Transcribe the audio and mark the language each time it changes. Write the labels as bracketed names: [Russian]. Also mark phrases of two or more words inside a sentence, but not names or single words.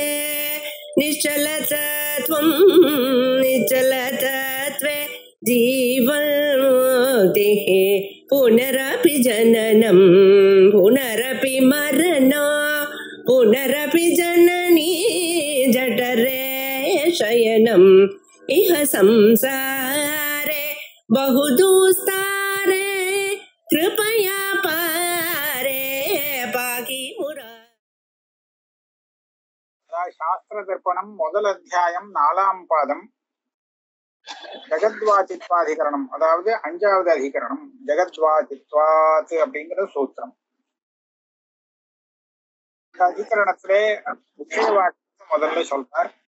[Sanskrit] निश्चलतत्वं निश्चलतत्वे जीवन्मुक्तिः पुनरपि जननं पुनरपि मरणं पुनरपि जननी जठरे शयनम् इह संसारे बहुदुस्तारे कृपया पारे पाहि मुरा. [Tamil] शास्त्र दर्पणम முதல் அத்தியாயம் 4ஆம் பாதம் ஜகத்வாதித்வாதிகரணம், அதாவது 5வது அதிகரணம் ஜகத்வாதித்வாத் அப்படிங்கிற சூத்திரம். அதிகரணத்திலே விஷயவாக்கியத்தை முதல்ல சொல்றார்.